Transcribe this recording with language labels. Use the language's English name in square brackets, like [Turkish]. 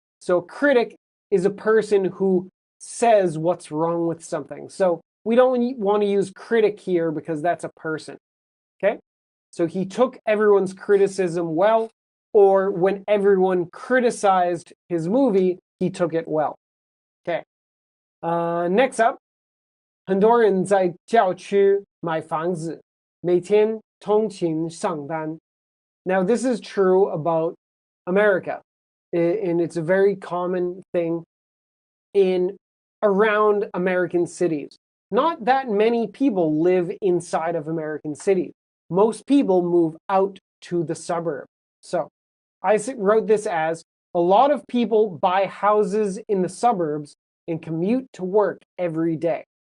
[English] So a critic is a person who says what's wrong with something. So we don't want to use critic here because that's a person, okay? So he took everyone's criticism well, or when everyone criticized his movie, he took it well. Okay. Next up, [Chinese] 很多人在郊区买房子，每天通勤上班. [English] Now, this is true about America, and it's a very common thing around American cities. Not that many people live inside of American cities. Most people move out to the suburb. So I wrote this as a lot of people buy houses in the suburbs and commute to work every day.